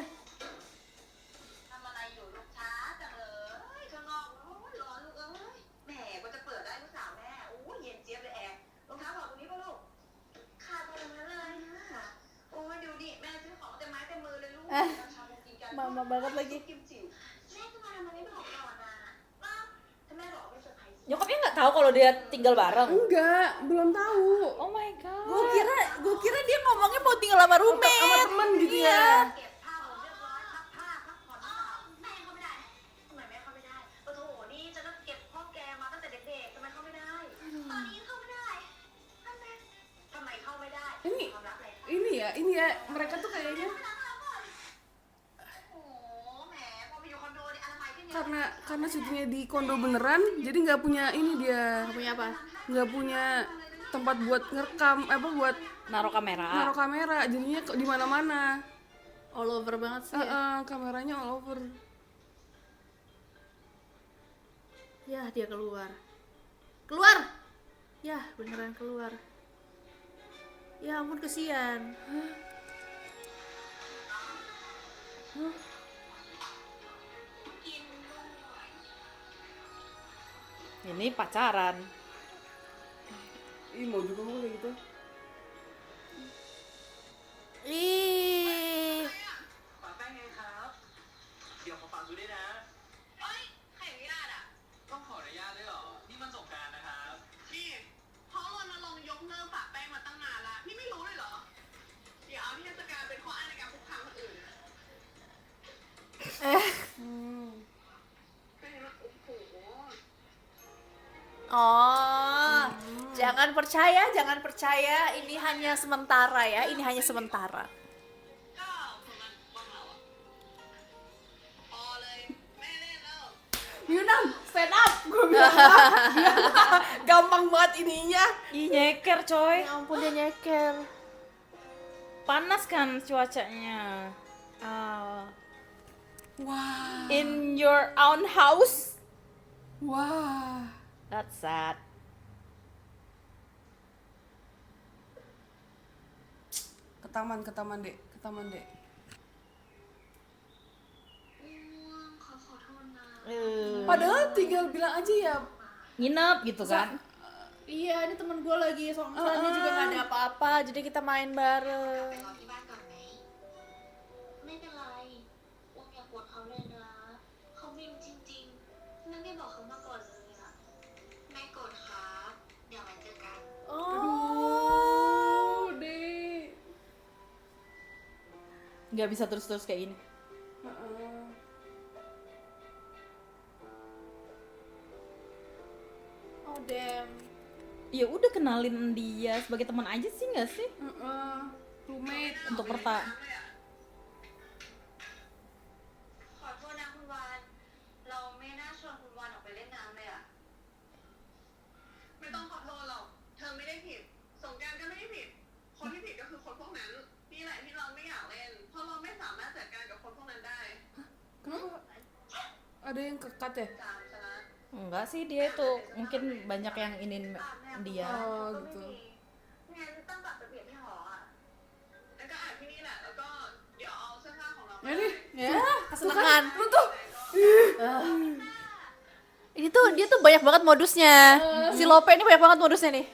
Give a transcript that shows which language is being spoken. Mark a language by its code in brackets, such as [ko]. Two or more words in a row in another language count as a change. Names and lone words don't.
[th] ทำอะไรอยู่ลูกช้าจังเลยข้างนอกโอ้ยร้อนลูกเอ้ยแหมก็จะเปิดได้ลูกสาวแม่โอ้ยเย็นเจี๊ยบเลยแอร์รองเท้าบอกตรงนี้ป่ะลูกขาดตรงนั้นเลยนะโอ้ยดูดิแม่ซื้อของเต็มไม้เต็มมือเลยลูกชาวกินกัน [id] mama banget lagi [th] กิมจิ๋วแม่จะมาทำไมไม่บอกก่อนนะว่าถ้าแม่บอกไม่เซอร์ไพรส์ [id] Nyokapnya nggak tahu kalau dia tinggal bareng. Enggak, belum tahu. [en] Oh my god. [id] gue kira dia ngomongnya mau tinggal sama roommate Sama temen gitu ya. Iya. [th] เก็บผ้าหมดเรียบร้อยพักผ้าพักผ่อนหรือเปล่าแม่เข้าไม่ได้ทำไมแม่เข้าไม่ได้โอ้โหนี่ฉันก็เก็บห้องแกมาตั้งแต่เด็กๆทำไมเข้าไม่ได้ ตอนนี้เข้าไม่ได้ทำไมเข้าไม่ได้ [id] Ini [th] ความลับอะไร [id] ini ya, mereka tuh kayaknya [th] โอ้โหแหมพอไปอยู่คอนโดนี่อนามัยขึ้นเยอะ [id] karena syutingnya di kondo beneran, jadi nggak punya ini dia, punya apa nggak punya tempat buat ngerekam, buat Naruh kamera. naruh kamera, jadinya di mana-mana. [en] all over [id] banget sih Kameranya [en] all over. [id] ya dia keluar ya beneran keluar ya ampun kesian Ini pacaran. Ih, mau juga mau kayak gitu. ih [th] ฝากแป้งไงครับ เดี๋ยวขอฝากดูด้วยนะ เฮ้ยใครอนุญาตอ่ะ ต้องขออนุญาตด้วยเหรอ นี่มันสงกรานต์นะครับ นี่เขารณรงค์ยกเลิกปะแป้งมาตั้งนานละนี่ไม่รู้เลยเหรอเดี๋ยวเอาเทศกาลเป็นข้ออ้างในการคุกคามคนอื่นเป็นโอ้โห [id] oh jangan percaya ini hanya sementara ya [th] ก็ส่วนมันว่างเราอ่ะพอเลยแม่เล่นแล้ว [en] Yunam, stand up, [id] gue bilang apa? Gampang banget ininya. Ih, nyeker coy. ya ampun dia nyeker Panas kan cuacanya. Wah, [en] In your own house. [id] wah. [en] That's sad. [id] Ke taman dek, ke taman dek. [th] ง่วงเขาขอโทษนะ [id] Padahal tinggal bilang aja ya. Nginep gitu kan. Iya, ini temen gue lagi soalnya juga gak ada apa-apa, jadi kita main bareng. ไปรอที่บ้านก่อนไหมไม่เป็นไรวงอย่าโกรธเขาเลยนะเขาไม่รู้จริงๆนั่นไม่บอกเขามาก่อนเลยอะไม่โกรธครับเดี๋ยวไว้เจอกัน Aduh, dek. Nggak bisa terus-terus kayak gini. Heeh. [en] Oh damn. [id] Ya udah kenalin dia sebagai teman aja sih nggak sih? Heeh. Roommate. Untuk [th] ขอโทษนะคุณวานเราไม่น่าชวนคุณวานออกไปเล่นน้ำเลยอะ ไม่ต้องขอโทษหรอก เธอไม่ได้ผิด สงกรานต์ก็ไม่ได้ผิด คนที่ผิดก็คือคนพวกนั้น นี่แหละที่เราไม่อยากเล่น เพราะเราไม่สามารถจัดการกับคนพวกนั้นได้ [id] Kenapa? Ada yang kekat ya? [th] จามชนะ [id] Enggak sih, dia itu mungkin banyak yang ingin dia. Oh, [th] ก็ไม่ [id] gitu. [th] มีงั้นต้องกลับไปเปลี่ยนที่หออะ แล้วก็อาบที่นี่แหละ แล้วก็เดี๋ยวเอาเสื้อผ้าของเราไป [id] Ini. Ya, kesenangan. Lu tuh. Ini tuh dia tuh banyak banget modusnya. Si Lope ini banyak banget modusnya nih.